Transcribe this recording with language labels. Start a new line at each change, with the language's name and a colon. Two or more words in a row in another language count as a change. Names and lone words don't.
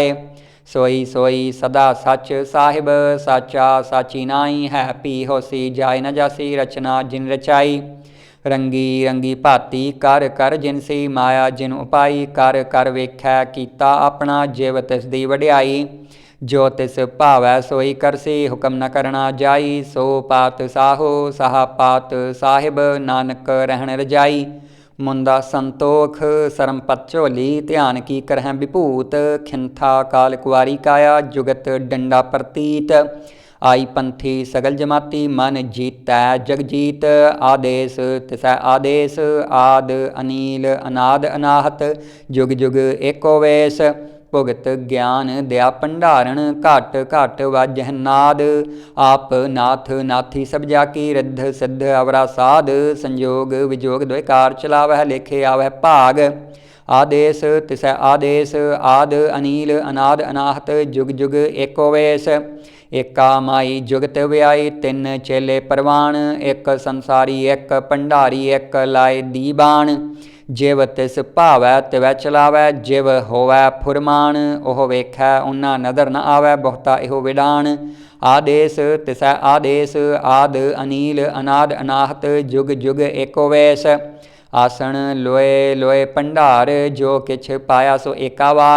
Punjabi: ਸੋਈ ਸੋਈ ਸਦਾ ਸਚ ਸਾਹਿਬ, ਸਾਚਾ ਸਾਚੀ ਨਾਈ। ਹੈ ਪੀ ਹੋਸੀ ਜਾਇ ਨ ਜਾਸੀ, ਰਚਨਾ ਜਿਨ ਰਚਾਈ। ਰੰਗੀ ਰੰਗੀ ਭਾਤੀ ਕਰ ਕਰ ਜਿਨਸੀ, ਮਾਇਆ ਜਿਨ ਉਪਾਈ। ਕਰ ਕਰ ਵੇਖੈ ਕੀਤਾ ਆਪਣਾ, ਜਿਵ ਤਿਸ ਦੀ ਵਡਿਆਈ। ਜੋ ਤਿਸ ਭਾਵੈ ਸੋਈ ਕਰਸੀ, ਹੁਕਮ ਨ ਕਰਣਾ ਜਾਈ। ਸੋ ਪਾਤ ਸਾਹੋ ਸਾਹਾ ਪਾਤ ਸਾਹਿਬ, ਨਾਨਕ ਰਹਣ ਰਜਾਈ। ਮੁੰਦਾ ਸੰਤੋਖ ਸਰਮ ਪਤ ਝੋਲੀ, ਧਿਆਨ ਕੀ ਕਰਹੈਂ ਬਿਭੂਤ। ਖਿੰਥਾ ਕਾਲ ਕੁਆਰੀ ਕਾਇਆ, ਜੁਗਤ ਡੰਡਾ ਪਰਤੀਤ। ਆਈ ਪੰਥੀ ਸਗਲ ਜਮਾਤੀ, ਮਨ ਜੀਤੈ ਜਗ ਜੀਤ। ਆਦੇਸ ਤਿਸੈ ਆਦੇਸ, ਆਦ ਅਨੀਲ ਅਨਾਦ ਅਨਾਹਤ। ਜੁਗ ਜੁਗ ਏਕੋ ਵੇਸ, ਭੁਗਤ ਗਿਆਨ ਦਇਆ ਭੰਡਾਰਣ। ਘਟ ਘਟ ਵਾਜਹ ਨਾਦ, ਆਪ ਨਾਥ ਨਾਥੀ ਸਭ ਜਾਕੀ। ਰਿਧ ਸਿਧ ਅਵਰਾ ਸਾਧ, ਸੰਜੋਗ ਵਿਜੋਗ ਦੁਇਕਾਰ। ਚਲਾਵਹ ਲੇਖੇ ਆਵਹ ਭਾਗ, ਆਦੇਸ ਤਿਸੈ ਆਦੇਸ। ਆਦ ਅਨੀਲ ਅਨਾਦ ਅਨਾਹਤ, ਜੁਗ ਜੁਗ ਏਕੋ ਵੇਸ। ਏਕਾ ਮਾਈ ਜੁਗਤ ਵਿਆਈ, ਤਿਨ ਚੇਲੇ ਪਰਵਾਣ। ਏਕ ਸੰਸਾਰੀ ਏਕ ਭੰਡਾਰੀ, ਏਕ ਲਾਏ ਦੀਬਾਣ। ਜਿਵ ਤਿਸ ਭਾਵੈ ਤਿਵੈ ਚਲਾਵੈ, ਜਿਵ ਹੋਵੈ ਫੁਰਮਾਨ ਉਹ ਵੇਖੈ ਓਨਾ ਨਦਰ ਨ ਆਵੈ, ਬਹੁਤਾ ਇਹੋ ਵਿਡਾਣ। ਆਦੇਸ ਤਿਸੈ ਆਦੇਸ, ਆਦ ਅਨੀਲ ਅਨਾਦ ਅਨਾਹਤ, ਜੁਗ ਜੁਗ ਏਕੋ ਵੇਸ। ਆਸਣ ਲੋਏ ਲੋਏ ਭੰਡਾਰ, ਜੋ ਕਿਛ ਪਾਇਆ ਸੋ ਏਕਾ ਵਾਰ।